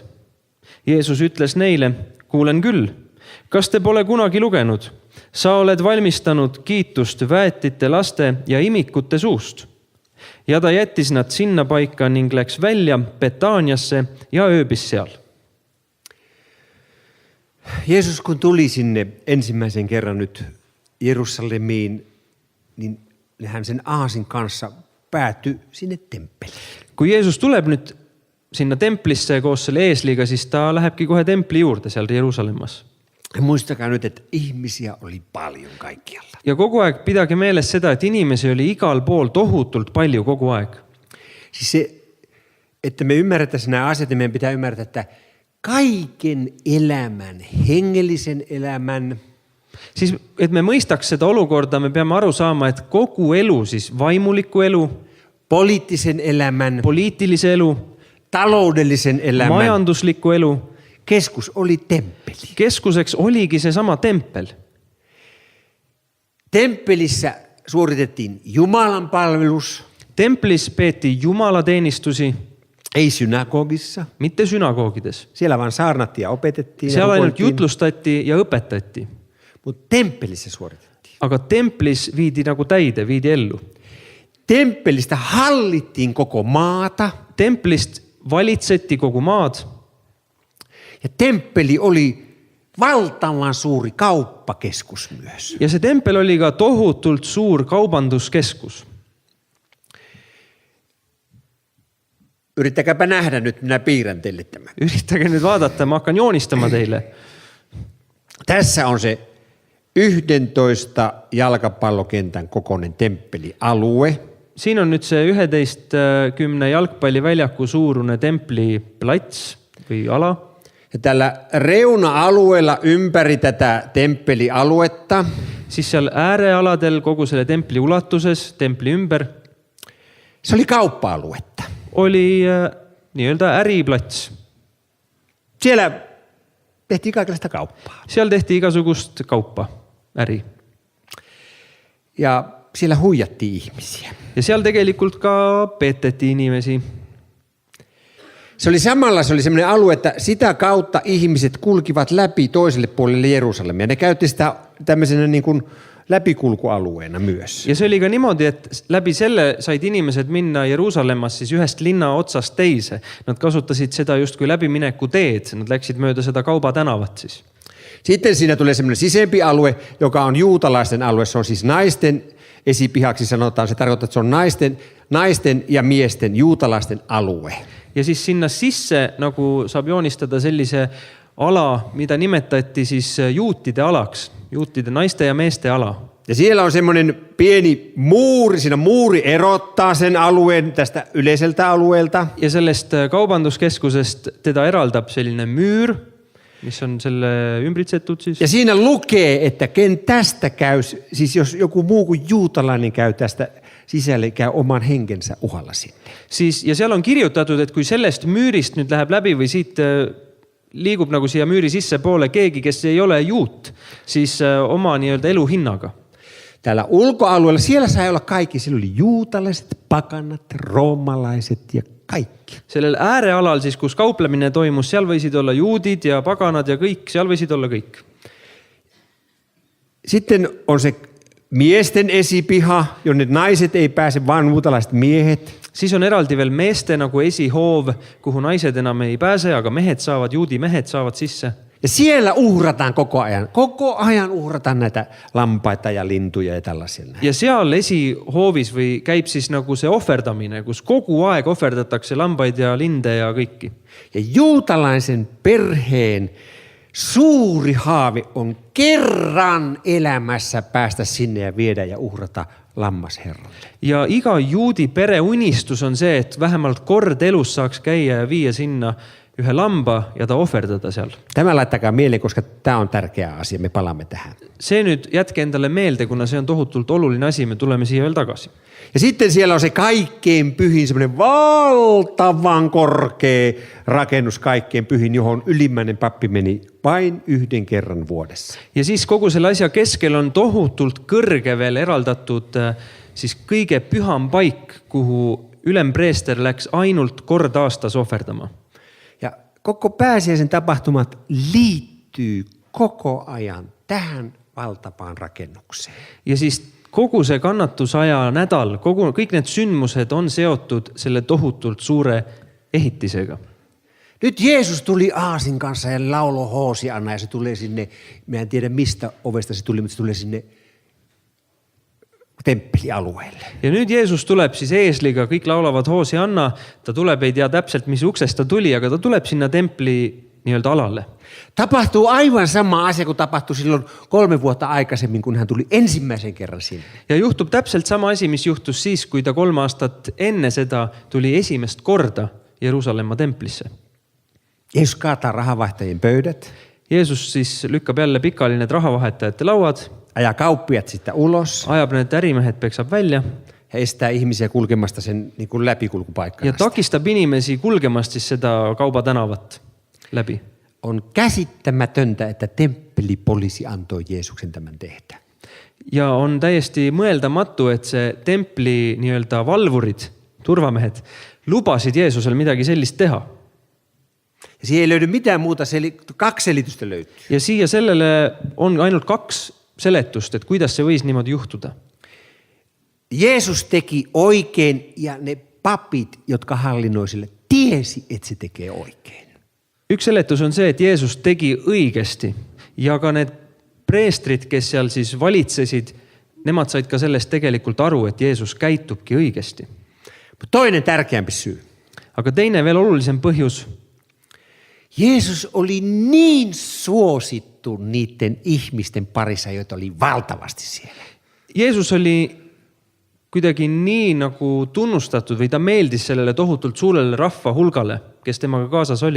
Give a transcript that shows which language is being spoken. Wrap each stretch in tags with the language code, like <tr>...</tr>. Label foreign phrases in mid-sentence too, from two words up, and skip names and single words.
<et>Jeesus ütles neile, kuulen küll. Kas te pole kunagi lugenud? Sa oled valmistanud kiitust väetite laste ja imikute suust. Ja ta jättis nad sinna paika ning läks välja Betaaniasse ja ööbis seal.</et> <fi>Jeesus kun tuli sinne ensimmäisen kerran nyt Jerusalemiin, niin hän sen aasin kanssa päätyi sinne temppeliin.</fi> <et>Kui Jeesus tuleb nüüd sinna templisse koos selle eesliga, siis ta lähebki kohe templi juurde seal Jerusalemmas.</et> <fi>Muistakaa nyt, että ihmisiä oli paljon kaikkialla.</fi> <et>Ja kogu aeg pidage meeles seda, et inimesi oli igal pool tohutult palju kogu aeg.</et> <fi>Siis se, että me ymmärrettäisiin nämä asiat, niin meidän pitää ymmärtää, että kaiken elämän, hengellisen elämän,</fi> <et>Siis, et me mõistaks seda olukorda, me peame aru saama, et kogu elu, siis vaimuliku elu,</et> <fi>poliittisen elämän,</fi> <et>poliitilise elu,</et> <fi>taloudellisen elämän</fi> <et>majandusliku elu,</et> <fi>keskus oli temppeli.</fi> <et>keskuseks oligi seesama tempel.</et> <fi>Temppelissä suoritettiin Jumalan palvelus,</fi> <et>Templis peeti jumalateenistusi,</et> <fi>ei synagogissa.</fi> <et>mitte synagoogides.</et> <fi>Siellä vaan saarnattiin ja opetettiin.</fi> <et>Seal ja ainult</et> <fi>rukoiltiin.</fi> <et>jutlustati ja õpetati.</et> <fi>Mutta temppelissä suoritettiin.</fi> <et>Aga templis viidi nagu täide, viidi ellu.</et> <fi>Temppelistä hallittiin koko maata.</fi> <et>Templist valitseti kogu maad.</et> <fi>Ja temppeli oli valtavan suuri kauppakeskus myös.</fi> <et>Ja see tempel oli ka tohutult suur kaubanduskeskus.</et> <fi>Yrittäkääpä nähdä nyt, minä piirrän teille tämän.</fi> <et>Üritage nüüd vaadata, ma hakkan joonistama teile.</et> <fi>Tässä on se 11 jalkapallokentän kokoinen temppelialue.</fi> <et>Siin on nüüd see 11 jalgpalliväljaku suurune templiplats või ala.</et> <fi>Ja tällä reuna-alueella ympäri tätä temppelialuetta</fi> <et>Siis seal äärealadel kogu selle templi ulatuses, templi ümber,</et> <fi>se oli kauppa-aluetta.</fi> <et>oli nii-öelda äriplats.</et> <fi>Siellä tehtiin kaikenlaista kauppaa.</fi> <et>Seal tehti igasugust kauppa, äri.</et> <fi>Ja siellä huijattiin ihmisiä.</fi> <et>Ja seal tegelikult ka peteti inimesi.</et> <fi>Se oli semmoinen alue, että sitä kautta ihmiset kulkivat läpi toiselle puolelle Jerusalemia. Ne käytti sitä tämmöisenä niin kuin läpikulkualueena myös.</fi> <et>Ja see oli ka niimoodi, et läbi selle said inimesed minna Jeruusalemmas siis ühest linna otsast teise. Nad kasutasid seda justkui läbimineku teed. Nad läksid mööda seda kaubatänavat siis.</et> <fi>Sitten siinä tulee semmoinen sisempi alue, joka on juutalaisten alue. Se on siis naisten esipihaksi sanotaan. Se tarkoittaa, että se on naisten ja miesten juutalaisten alue.</fi> <et>Ja siis sinna sisse nagu saab joonistada sellise ala, mida nimetati siis juutide alaks. Juutide naiste ja meeste ala.</et> <fi>Ja siellä on semmoinen pieni muuri, siinä muuri erottaa sen alueen tästä yleiseltä alueelta.</fi> <et>Ja sellest kaubanduskeskusest teda eraldab selline müür, mis on selle ümbritsetud siis.</et> <fi>Ja siinä lukee, että ken tästä käy, siis jos joku muu kuin juutalainen käy tästä sisälle, käy oman henkensä uhalla sinne.</fi> <et>Siis, ja seal on kirjutatud, et kui sellest müürist nüüd läheb läbi või siit liigub nagu siia müüri sisse poole keegi, kes ei ole juut, siis oma nii-öelda eluhinnaga.</et> <fi>Täällä ulkoalueella, siellä sai olla kaikki. Siellä oli juutalaiset, pakanat, roomalaiset ja kaikki.</fi> <et>Sellel äärealal siis, kus kauplemine toimus, seal võisid olla juudid ja paganad ja kõik, seal võisid olla kõik.</et> <fi>Sitten on se miesten esipiha, jonne naiset ei pääse, vaan juutalaiset miehet.</fi> <et>Siis on eraldi veel meeste nagu esihoov, kuhu naised enam ei pääse, aga mehed saavad, juudi mehed saavad sisse.</et> <fi>Ja siellä uhrataan koko ajan. Koko ajan uhrataan näitä lampaita ja lintuja ja tällaisia.</fi> <et>Ja seal esihoovis või käib siis nagu see ohverdamine, kus kogu aeg ohverdatakse lambaid ja linde ja kõiki.</et> <fi>Ja juutalaisen perheen suuri haave on kerran elämässä päästä sinne ja viedä ja uhrata lammas Herralle.</fi> <et>Ja iga juudi pere unistus on see, et vähemalt kord elus saaks käia ja viia sinna ühe lamba ja ta ohverdada seal.</et> <fi>Tämä laittakaa mieleen, koska tämä on tärkeä asia. Me palaamme tähän.</fi> <et>See nüüd jätke endale meelde, kuna see on tohutult oluline asi, me tulemme siihen veel tagasi.</et> <fi>Ja sitten siellä on se kaikkein pyhin, semmoinen valtavan korkea rakennus kaikkein pyhin, johon ylimmäinen pappi meni vain yhden kerran vuodessa.</fi> <et>Ja siis kogu selle asja keskel on tohutult kõrge veel eraldatud siis kõige püham paik, kuhu ülempreester läks ainult kord aastas ohverdama.</et> <fi>Ja koko pääsiäisen tapahtumat liittyy koko ajan tähän valtavaan rakennukseen.</fi> <et>Ja siis kogu see kannatusaja nädal, kõik need sündmused on seotud selle tohutult suure ehitisega.</et> <fi>Nyt Jeesus tuli aasin kanssa ja lauloi Hoosianna ja se tulee sinne, mä en tiedä mistä ovesta se tuli, mutta se tulee sinne temppelialueelle.</fi> <et>Ja nüüd Jeesus tuleb siis eesliga, kõik laulavad Hoosianna, ta tuleb, ei tea täpselt, mis uksest ta tuli, aga ta tuleb sinna templi nii-öelda alalle.</et> <fi>Tapahtuu aivan sama asia kuin tapahtui silloin 3 vuotta aikaisemmin, kun hän tuli ensimmäisen kerran sinne.</fi> <et>Ja juhtub täpselt sama asi, mis juhtus siis, kui ta 3 aastat enne seda tuli esimest korda Jeruusalemma templisse.</et> <fi>Jeesus kaataa rahavaihtajien pöydät.</fi> <et>Jeesus siis lükkab jälle pikali need rahavahetajate lauad.</et> <fi>Ajaa kauppiat sitten ulos.</fi> <et>Ajab need ärimehed, peksab välja.</et> <fi>Ja estää ihmisiä kulkemasta sen niin kuin läpikulkupaikkana.</fi> <et>Ja takistab inimesi kulgemast siis seda kaubatänavat läbi.</et> <fi>On käsittämätöntä, että temppelipoliisi antoi Jeesuksen tämän tehdä.</fi> <et>Ja on täiesti mõeldamatu, et see templi nii-öelda valvurid, turvamehed, lubasid Jeesusel midagi sellist teha.</et> <fi>Ja siihen ei löydy mitään muuta, 2 selitystä löytyy.</fi> <et>Ja siia sellele on ainult 2 seletust, et kuidas see võis niimoodi juhtuda.</et> <fi>Jeesus teki oikein ja ne papit, jotka hallinnoi sille, tiesi, että se tekee oikein.</fi> <et>Üks seletus on see, et Jeesus tegi õigesti ja ka need preestrid, kes seal siis valitsesid, nemad said ka sellest tegelikult aru, et Jeesus käitubki õigesti.</et> <fi>Toinen tärkeämpi syy.</fi> <et>Aga teine veel olulisem põhjus.</et> <fi>Jeesus oli niin suosittu niiden ihmisten parissa, joita oli valtavasti siellä.</fi> <et>Jeesus oli kuidagi nii nagu tunnustatud või ta meeldis sellele tohutult suurelle rahva hulgale, kes temaga kaasas oli.</et>